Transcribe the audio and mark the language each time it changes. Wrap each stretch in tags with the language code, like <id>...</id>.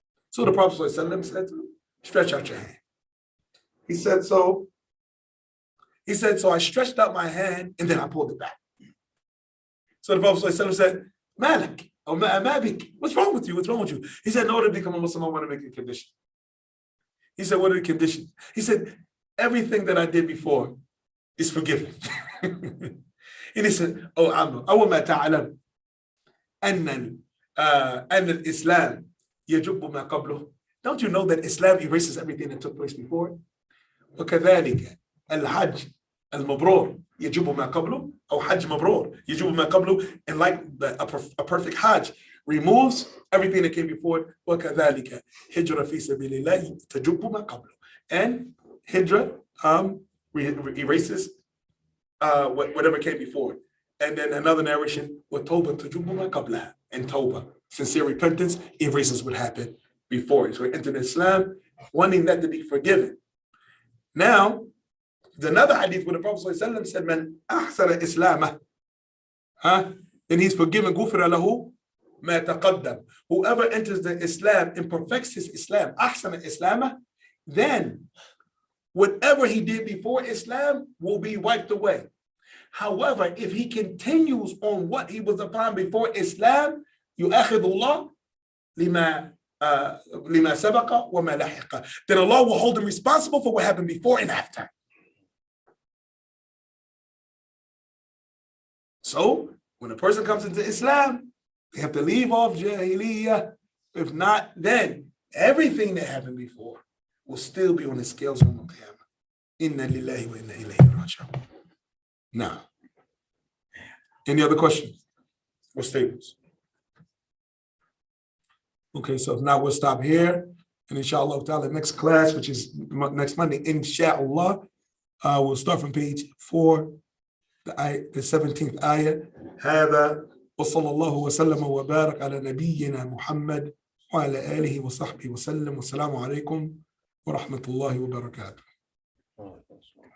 <en>So the Prophet said, stretch out your hand. He said, so I stretched out my hand and then I pulled it back. So the Prophet said, Malik, or Mabik, what's wrong with you? What's wrong with you? He said, in order to become a Muslim, I want to make a condition. He said, what are the conditions? He said, everything that I did before is forgiven. And he said, oh, Amr,</en> <ar>أَوَمَا تَعْلَمْ أَنَّ الْإِسْلَامِ يَجُبُّ مَا قَبْلُهُ.</ar> <en>Don't you know that Islam erases everything that took place before?</en> <ar>وَكَذَلِكَ الْحَجِّ الْمَبْرُورِ يَجُبُّ مَا قَبْلُهُ أو حَجْ مَبْرُورِ يَجُبُّ مَا قَبْلُهُ.</ar> <en>And like a perfect Hajj removes everything that came before it.</en> <ar>وَكَذَلِكَ هِجْرَ فِي سَبِيلِ اللَّهِ تَجُبُّ مَا قَبْلُهُ.</ar> <en>And Hijrah erases whatever came before it. And then another narration,</en> <ar>وَتَوْبَةَ تَجُبُّ مَا قَبْلَهَا.</ar> <en>And Tawbah, sincere repentance, erases what happened before it. So we entered Islam, wanting that to be forgiven. Now, there's another hadith where the Prophet ﷺ said,</en> <ar>Man ahsana islamah.</ar> <en>Then he's forgiven,</en> <ar>غُفِرَ لَهُ مَا تَقَدَّمَ.</ar> <en>Whoever enters the Islam and perfects his Islam, ahsana islamah, then whatever he did before Islam will be wiped away. However, if he continues on what he was upon before Islam,</en> <ar>يُؤَخِذُ اللَّهُ لِمَا سَبَقَ وَمَا لَحِقَ.</ar> <en>Then Allah will hold him responsible for what happened before and after. So, when a person comes into Islam, they have to leave off Jahiliyyah. If not, then everything that happened before will still be on the scales of Qiyamah.</en> <ar>Inna lillahi wa inna ilayhi raji'un.</ar> <en>Now, any other questions or statements? Okay, so now we'll stop here. And inshallah ta'ala, next class, which is next Monday, inshallah, we'll start from page 4, the 17th ayah.</en> <ar>هذا وصلى الله وسلم وبارك على نبينا محمد وعلى آله وصحبه وسلم والسلام عليكم ورحمة الله وبركاته.</ar>